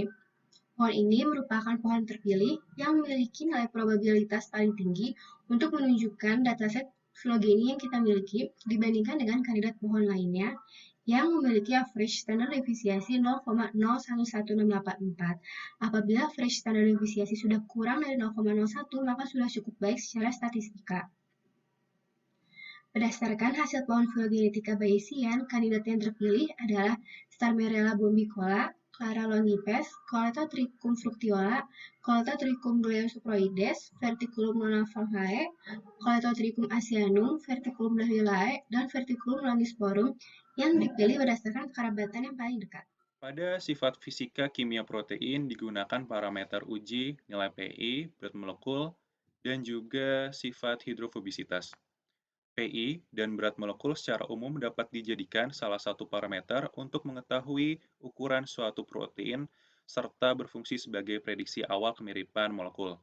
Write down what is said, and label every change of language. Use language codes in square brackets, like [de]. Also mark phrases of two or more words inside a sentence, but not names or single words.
[id] Pohon ini merupakan pohon terpilih yang memiliki nilai probabilitas paling tinggi untuk menunjukkan dataset filogeni yang kita miliki dibandingkan dengan kandidat pohon lainnya yang memiliki average standar deviasi 0,011684. Apabila average standar deviasi sudah kurang dari 0,01, maka sudah cukup baik secara statistika. Berdasarkan hasil pohon filogenetika Bayesian, kandidat yang terpilih adalah Starmerella bombicola, Clara longipes, Coletotrichum fructiola, Coletotrichum gliosuproides, Verticulum nonavulvae, Coletotrichum asianum, Verticulum labiolae, dan Verticulum longisporum yang dipilih berdasarkan kerabatan yang paling dekat. Pada sifat fisika kimia protein digunakan parameter uji nilai PI, berat molekul, dan juga sifat hidrofobisitas. PI dan berat molekul secara umum dapat dijadikan salah satu parameter untuk mengetahui ukuran suatu protein serta berfungsi sebagai prediksi awal kemiripan molekul.